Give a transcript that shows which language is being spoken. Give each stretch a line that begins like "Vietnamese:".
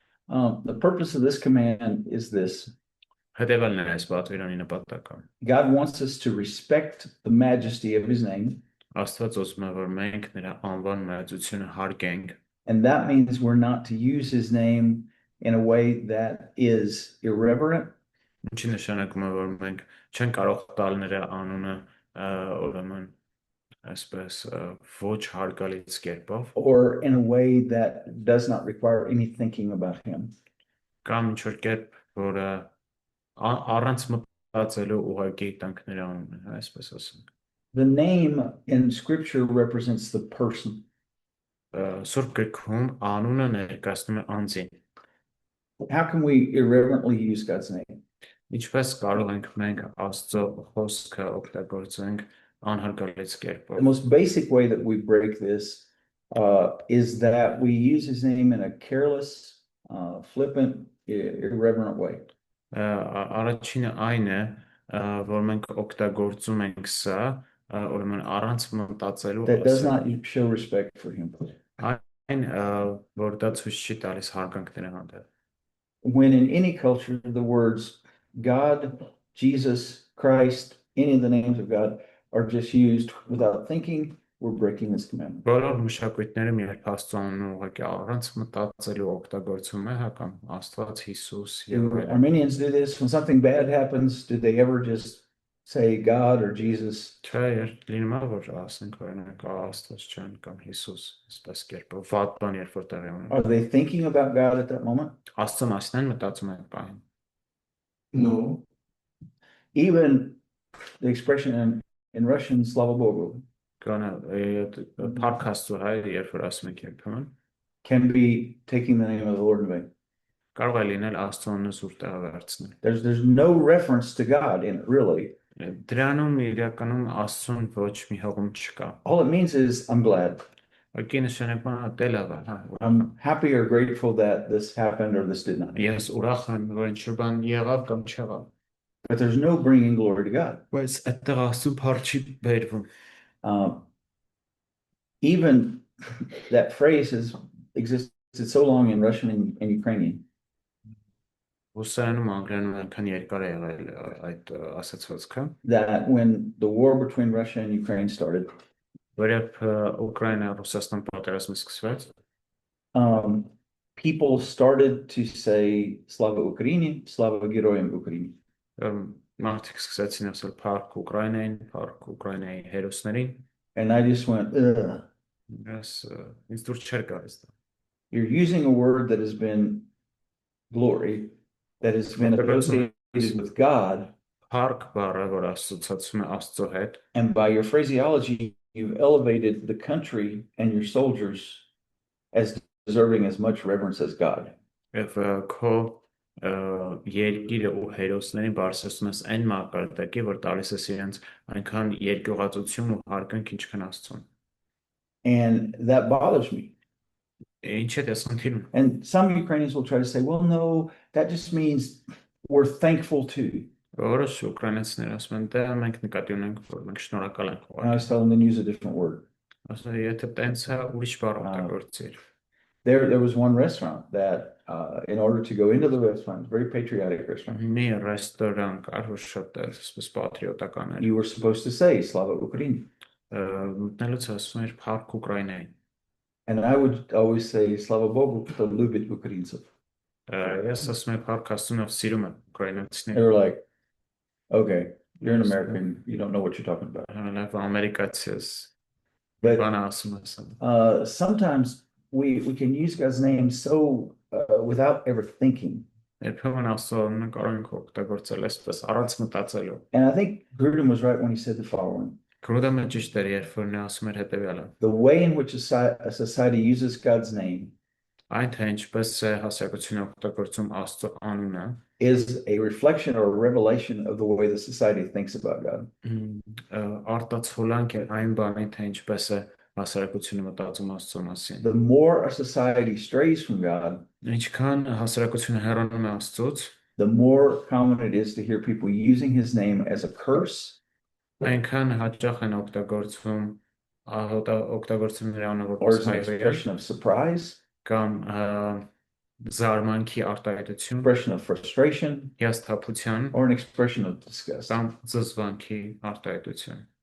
English: The purpose of this command is this.
Armenian: Հետևալն է այս պատվիրանի նպատակը։
English: God wants us to respect the majesty of his name.
Armenian: Աստված ուզում է, որ մենք նրա անվան մեծությունը հարգենք,
English: And that means we're not to use his name in a way that is irreverent
Armenian: ինչի նշանակում է, որ մենք չենք կարող տալ նրա անունը ուրեմն այսպես ոչ հարգալից կերպով
English: or in a way that does not require any thinking about him.
Armenian: կամ ինչ որ կերպ, որը առանց մտածելու ուղղակի տանք նրա անունը, այսպես ասենք։
English: The name in scripture represents the person.
Armenian: Սուրբ գրքում անունը ներկայացնում է անձին,
English: how can we irreverently use God's name?
Armenian: Ինչպես կարող ենք մենք Աստծո խոսքը օգտագործենք անհարգալից
English: The
Armenian: կերպով։
English: most basic way that we break this is that we use his name in a careless, flippant, irreverent way.
Armenian: Առաջինը այն է, որ մենք օգտագործում ենք սա, ուրեմն առանց մտածելու
English: That does not show respect for him.
Armenian: այն, որ դա ցույց չի տալիս հարգանք նրա հանդեպ։
English: When in any culture the words God, Jesus, Christ, any of the names of God are just used without thinking, we're breaking this commandment.
Armenian: Բոլոր մշակույթներում երբ Աստծոն ուղղակի առանց մտածելու օգտագործում է, կամ Աստված, Հիսուս եւ
English: Do
Armenian: այլն։
English: Armenians do this? When something bad happens, do they ever just say God or Jesus?
Armenian: Չէ, լինում է որ ասենք օրինակ Աստված ջան կամ Հիսուս, այսպես կերպով վատ բան երբ որ տեղի ունի։
English: Are they thinking about God at that moment?
Armenian: Աստծո մասին են մտածում այդ բանը։
English: No. Even the expression in Russian,
Russian: Slava Bogu,
Armenian: Կանա podcast հայ երբ որ ասում եք երբեմն
English: can be taking the name of the Lord in vain.
Armenian: կարող է լինել Աստծոն զուր տեղը վերցնել։
English: There's no reference to God in it, really.
Armenian: Դրանում իրականում Աստծոն ոչ մի հողում չկա։
English: All it means is I'm glad.
Armenian: Ակի նշանակում է լավ է, հա։
English: I'm happy or grateful that this happened or this did not.
Armenian: Ես ուրախ եմ, որ ինչ բան եղավ կամ չեղավ։
English: But there's no bringing glory to God.
Armenian: Բայց այդտեղ Աստծո փառ չի բերվում։
English: Even that phrase has existed so long in Russian and Ukrainian
Armenian: Ռուսերենում անգլերենում այնքան երկար է եղել այդ ասացվածքը,
English: that when the war between Russia and Ukraine started,
Armenian: որը Ուկրաինա-Ռուսաստան պատերազմը սկսվեց,
English: people started to say
Ukrainian: Slava Ukraini, Slava Geroyam Ukraini.
Armenian: Մարդիկ սկսեցին ասել փառք Ուկրաինային, փառք Ուկրաինայի հերոսներին։
English: And I just went, ugh.
Armenian: Ես ինձ դուր չէր գալիս դա։
English: You're using a word that has been glory, that has been associated with God,
Armenian: Փառք բառը, որ ասոցացում է Աստծո հետ,
English: and by your phraseology, you've elevated the country and your soldiers as deserving as much reverence as God.
Armenian: եւ քո երկիրը ու հերոսներին բարձրացնում ես այն մակարդակի, որ տալիս ես իրենց այնքան երկյուղածություն ու հարգանք, ինչքան Աստծուն։
English: And that bothers me.
Armenian: Ինչ է տեսնում։
English: And some Ukrainians will try to say, well, no, that just means we're thankful too.
Armenian: Որոշ ուկրաինացիներ ասում են, դե մենք նկատի ունենք, որ մենք շնորհակալ ենք
English: And I was telling them to use a different word.
Armenian: Ասում եմ, եթե տենց է, ուրիշ բառ օգտագործիր։
English: There was one restaurant that, in order to go into the restaurant, very patriotic restaurant,
Armenian: Մի ռեստորան կար, որ շատ այսպես պատրիոտական էր։
English: you were supposed to say
Ukrainian: Slava Ukraini.
Armenian: Մտնելուց ասում էր փառք Ուկրաինային։
English: And I would always say
Russian: Slava Bogu, кто любит украинцев.
Armenian: Ես ասում եմ փառք Աստծուն, ով սիրում է
English: They
Armenian: ուկրաինացիներին։
English: were like, okay, you're an American, you don't know what you're talking about.
Armenian: Լավ ամերիկացի ես։
English: But
Armenian: Բանը ասում եմ։
English: sometimes we can use God's name so without ever thinking.
Armenian: Երբեմն Աստծուն կարող ենք օգտագործել այսպես առանց մտածելու։
English: And I think Grudem was right when he said the following.
Armenian: Գրուդամը ճիշտ էր, երբ որ նա ասում էր հետևյալը.
English: The way in which a society uses God's name
Armenian: Այն թե ինչպես է հասարակությունը օգտագործում Աստծո անունը,
English: is a reflection or a revelation of the way the society thinks about God.
Armenian: արտացոլանք է այն բանի, թե ինչպես է հասարակությունը մտածում Աստծո մասին։
English: The more a society strays from God,
Armenian: Ինչքան հասարակությունը հեռանում է Աստծոց,
English: the more common it is to hear people using his name as a curse
Armenian: այնքան հաճախ են օգտագործվում նրա անունը
English: or as
Armenian: որպես
English: an
Armenian: հայրեգիր
English: expression of surprise,
Armenian: կամ զարմանքի արտահայտություն,
English: expression of frustration,
Armenian: հիասթափության
English: or an expression of disgust.
Armenian: կամ զզվանքի արտահայտություն։